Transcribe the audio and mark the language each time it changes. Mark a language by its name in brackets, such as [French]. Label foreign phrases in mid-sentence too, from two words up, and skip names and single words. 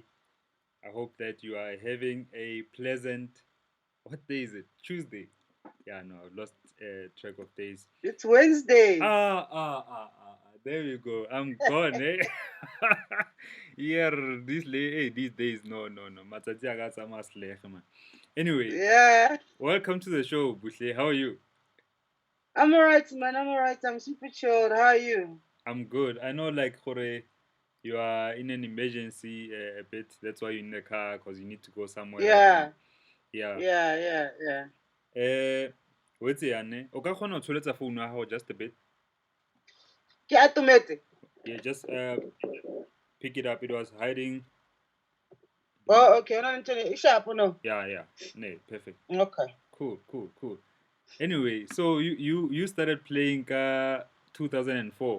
[English] I hope that you are having a pleasant. What day is it? Tuesday. Yeah, no, I've lost track of days. It's Wednesday. There you go. I'm gone, eh? Yeah, these days, no. [Southern Sotho] Matsatsi a ka tsamaya selege, [English] man. Anyway, Yeah, welcome to the show, BUHLE. How are you? I'm alright, man. I'm alright. I'm super chilled. How are you? I'm good. I know, like, Jorge, you are in an emergency a bit. That's why you're in the car because you need to go somewhere right now. Yeah, Yeah. yeah. What's it, Anne? [Southern Sotho] O ka kgona ho tsholetsa phone ya gago [English] just a bit. [Southern Sotho] Ke atomete. [English] Yeah, just pick it up. It was hiding. Oh, okay. No, no, sharp, no. Yeah. No, perfect. Okay. Cool. Anyway, so you started playing 2004.